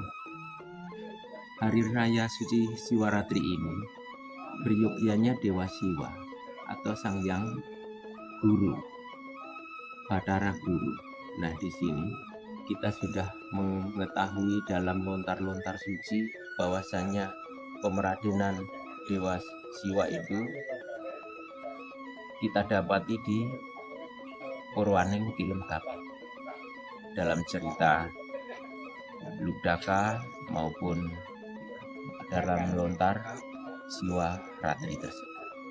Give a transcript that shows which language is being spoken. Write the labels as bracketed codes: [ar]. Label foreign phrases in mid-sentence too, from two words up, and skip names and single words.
[id] Sudah tentu Hari Raya Suci Siwaratri ini beryogyanya Dewa Siwa atau Sang Yang Guru, Batara Guru. Nah, di sini kita sudah mengetahui dalam lontar-lontar suci bahwasannya pemeradenan Dewa Siwa itu kita dapati di Purwaning Kilengkap dalam cerita Ludaka maupun dalam lontar Siwaratri tersebut.